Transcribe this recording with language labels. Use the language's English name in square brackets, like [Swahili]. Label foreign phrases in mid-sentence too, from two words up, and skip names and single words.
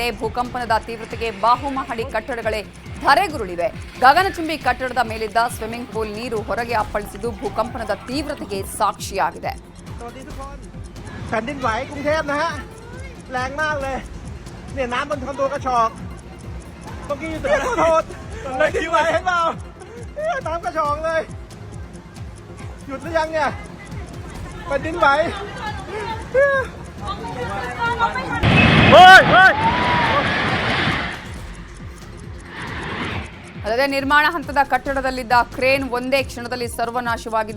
[Kannada] ಭೂಕಂಪನದ ತೀವ್ರತೆಗೆ ಬಹುಮಹಡಿ ಕಟ್ಟಡಗಳೇ ಧರೆಗುರುಳಿವೆ. ಗಗನಚುಂಬಿ ಕಟ್ಟಡದ ಮೇಲಿದ್ದ [English] swimming pool [Kannada] ನೀರು ಹೊರಗೆ ಅಪ್ಪಳಿಸಿದ್ದು ಭೂಕಂಪನದ ತೀವ್ರತೆಗೆ ಸಾಕ್ಷಿಯಾಗಿದೆ. [Thai] แผ่นดินไหวกรุงเทพนะฮะแรงมากเลยเนี่ยน้ำบนคอนโดกระชอกเมื่อกี้อยู่ตึกขอโทษแผ่นดินไหวเห็นเปล่าน้ำกระชอกเลยหยุดหรือยังเนี่ยแผ่นดินไหว [Kannada] ಅಲ್ಲದೆ ನಿರ್ಮಾಣ ಹಂತದ ಕಟ್ಟಡದಲ್ಲಿದ್ದ ಕ್ರೇನ್ ಒಂದೇ ಕ್ಷಣದಲ್ಲಿ ಸರ್ವನಾಶವಾಗಿದೆ.